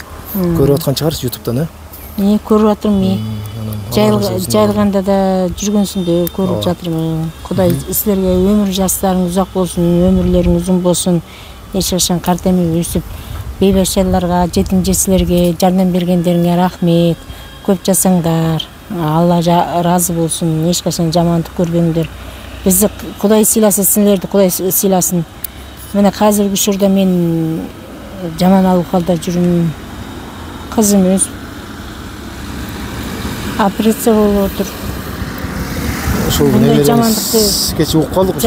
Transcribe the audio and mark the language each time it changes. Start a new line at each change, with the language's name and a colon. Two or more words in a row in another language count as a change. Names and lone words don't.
Kyrgyz: Көрүп аткан чыгарсыз YouTube'дан, көрүп атырмын. Жайылганда да жүргөнсүңдөр көрүп жатырмын. Кудай силерге өмүр жаштарыңыз узак болсун, өмүрлөрүңүз узун болсун. Эч качан карт эми өсүп бейбашчыларга, жетим жесилерге жардам бергендериңе рахмет. Көп жасаңдар. Алла разы болсун. Эч качан жамандык көрбөңдөр. Бизди Кудай сыйласын, силерди Кудай сыйласын. Мына азыркы учурда мен жаман абалда жүрүм. Кызым өз операция болуп отур. Ошол жамандыкты кече угуп калдык ошол.